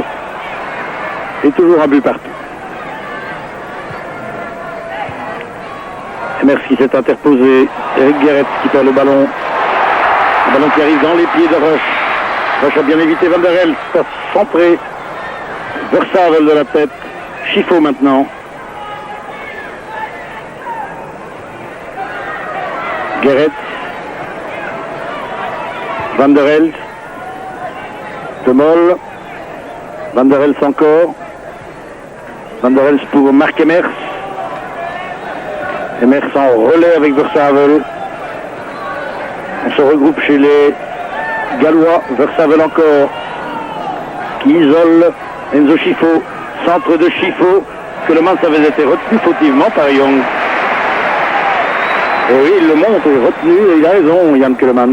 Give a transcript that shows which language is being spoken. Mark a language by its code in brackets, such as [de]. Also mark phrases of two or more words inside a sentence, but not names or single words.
[fr] Et toujours un but partout. Emers qui s'est interposé. Eric Gerets qui perd le ballon. Le ballon qui arrive dans les pieds de Roche. Roche a bien évité Van der Elst, centré. Versavel de la tête. Schifo maintenant. Gerets. Van der Elst. Demol. Van der Elst encore. Van der Elst pour Marc Emers. Emers en relais avec Versavel. On se regroupe chez les Gallois. Versavel encore. Qui isole Enzo Schifo. Centre de Schifo. Keulemans avait été retenu fautivement par Young. Et oui, il le montre, retenu, et il a raison, Jan Keulemans.